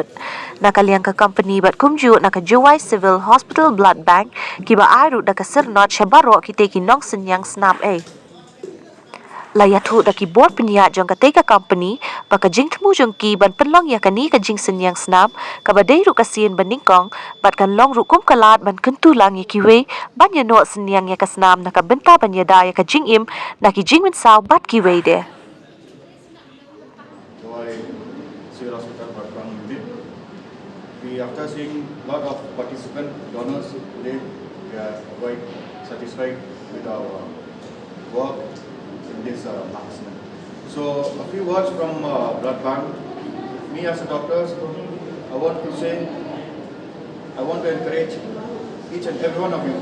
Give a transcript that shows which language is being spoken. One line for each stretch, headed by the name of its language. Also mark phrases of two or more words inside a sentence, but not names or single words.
Khasi: Nakaliang ka company bat kumju na ka Jowai Civil Hospital Blood Bank kiba aru da ka sirnot siya baroh kitei ki nongshong Snam layathu da ki board pinya jong katei ka company baka jingthmu jong ki ban pynlong yakani ka jingsynñiang Snam ka badai ru kasien ban ningkong bat kan long ru kum kalat ban kentu lang yakiwe ban yano synniang yaka Snam na ka benta ban Iada yaka Jingim na ki jingmin saw bat kiwe de.
English: Jowai Civil Hospital Blood Unit. We, after seeing a lot of participant donors today, we are quite satisfied with our work in this maximum. So a few words from blood bank. Me as a doctor, I want to say, I want to encourage each and every one of you.